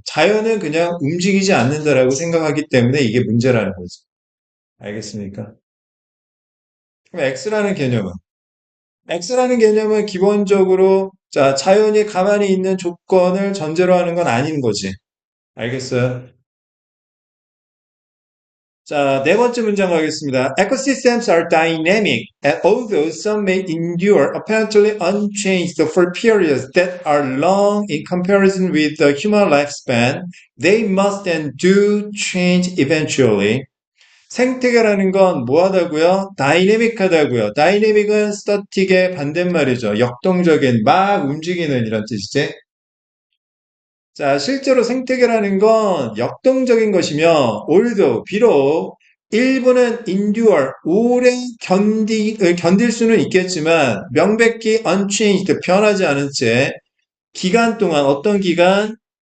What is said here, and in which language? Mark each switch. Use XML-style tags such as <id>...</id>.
<ko>자연은 그냥 움직이지 않는다라고 생각하기 때문에 이게 문제라는 거죠. 알겠습니까? 그럼 X라는 개념은 기본적으로 자, 자연이 가만히 있는 조건을 전제로 하는 건 아닌 거지. 알겠어요? 자, 네 번째 문장 가겠습니다.</ko> <en>Ecosystems are dynamic, and although some may endure apparently unchanged for periods that are long in comparison with the human lifespan, they must and do change eventually.</en> <ko>생태계라는 건 뭐하다고요? 다이내믹하다고요. 다이내믹은 스타틱의 반대말이죠. 역동적인, 막 움직이는 이런 뜻이지. 자, 실제로 생태계라는 건 역동적인 것이며, 올도 비록 일부는 endure, 오래 견딜 수는 있겠지만, 명백히 unchanged, 변하지 않은 채, 기간 동안, 어떤 기간?</ko>